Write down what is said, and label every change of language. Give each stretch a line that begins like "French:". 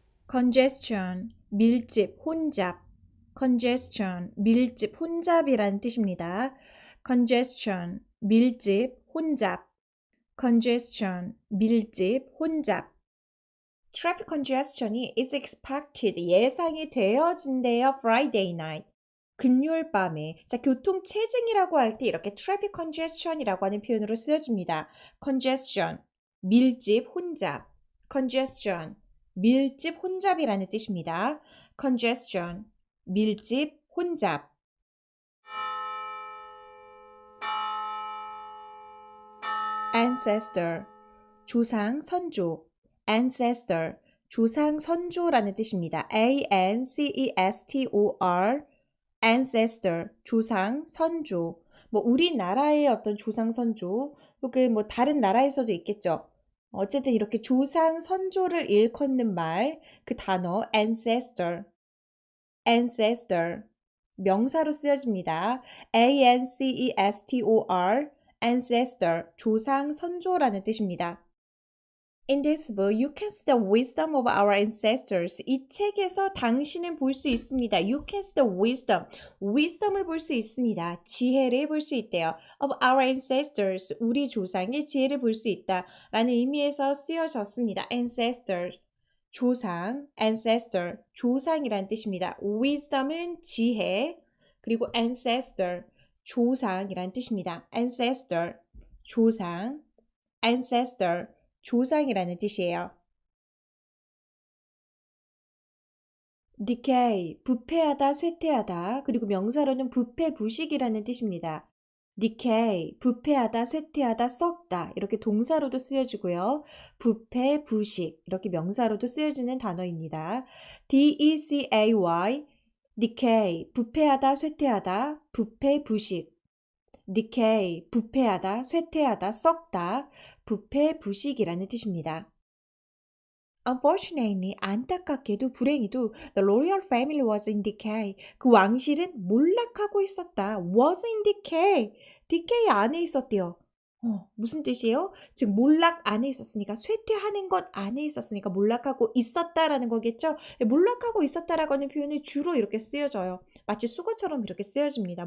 Korean: congestion, 밀집, 혼잡. congestion, 밀집, 혼잡이란 뜻입니다. congestion, 밀집, 혼잡. congestion, 밀집, 혼잡.
English: traffic congestion이 is expected,
Korean: 예상이 되어진대요.
English: Friday night,
Korean: 금요일 밤에. 자, 교통 체증이라고 할 때 이렇게 traffic congestion이라고 하는 표현으로 쓰여집니다. congestion, 밀집, 혼잡. congestion, 밀집, 혼잡이라는 뜻입니다. congestion, 밀집, 혼잡. ancestor, 조상, 선조. ancestor, 조상, 선조라는 뜻입니다. ancestor, ancestor, 조상, 선조. 뭐 우리나라의 어떤 조상, 선조, 혹은 뭐 다른 나라에서도 있겠죠. 어쨌든 이렇게 조상, 선조를 일컫는 말, 그 단어 ancestor, ancestor, 명사로 쓰여집니다. ancestor, ancestor, 조상, 선조라는 뜻입니다.
English: In this book, you can see the wisdom of our ancestors.
Korean: 이 책에서 당신은 볼 수 있습니다.
English: You can see the wisdom.
Korean: wisdom을 볼 수 있습니다. 지혜를 볼 수 있대요.
English: Of our ancestors.
Korean: 우리 조상의 지혜를 볼 수 있다. 라는 의미에서 쓰여졌습니다. ancestor. 조상. ancestor. 조상이란 뜻입니다. wisdom은 지혜. 그리고 ancestor. 조상이란 뜻입니다. ancestor. 조상. ancestor. 조상이라는 뜻이에요. decay, 부패하다, 쇠퇴하다. 그리고 명사로는 부패, 부식이라는 뜻입니다. decay, 부패하다, 쇠퇴하다, 썩다. 이렇게 동사로도 쓰여지고요. 부패, 부식. 이렇게 명사로도 쓰여지는 단어입니다. decay, decay, 부패하다, 쇠퇴하다, 부패, 부식. decay, 부패하다, 쇠퇴하다, 썩다, 부패, 부식이라는 뜻입니다.
English: Unfortunately,
Korean: 안타깝게도 불행히도
English: the royal family was in decay.
Korean: 그 왕실은 몰락하고 있었다.
English: was in decay.
Korean: decay 안에 있었대요. 무슨 뜻이에요? 즉 몰락 안에 있었으니까 쇠퇴하는 것 안에 있었으니까 몰락하고 있었다라는 거겠죠. 몰락하고 있었다라고 하는 표현이 주로 이렇게 쓰여져요. 마치 수거처럼 이렇게 쓰여집니다.